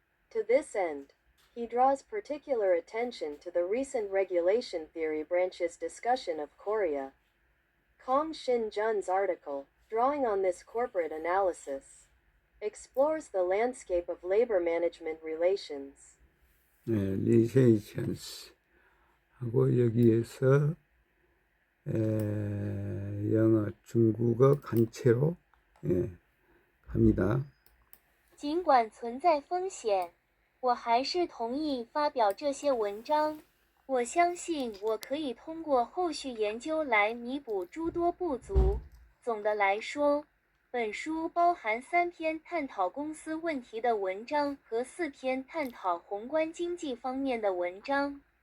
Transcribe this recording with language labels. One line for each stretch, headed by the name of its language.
English: To this end, he draws particular attention to the recent regulation theory branch's discussion of Korea. Kong Shin-jun's article, drawing on this corporate analysis, explores the landscape of labor management relations.
Korean: relations 하고 여기에서 영어, 중국어 간체로 갑니다.
Chinese: 尽管存在风险，我还是同意发表这些文章。我相信我可以通过后续研究来弥补诸多不足。总的来说，本书包含3篇探讨公司问题的文章和4篇探讨宏观经济方面的文章。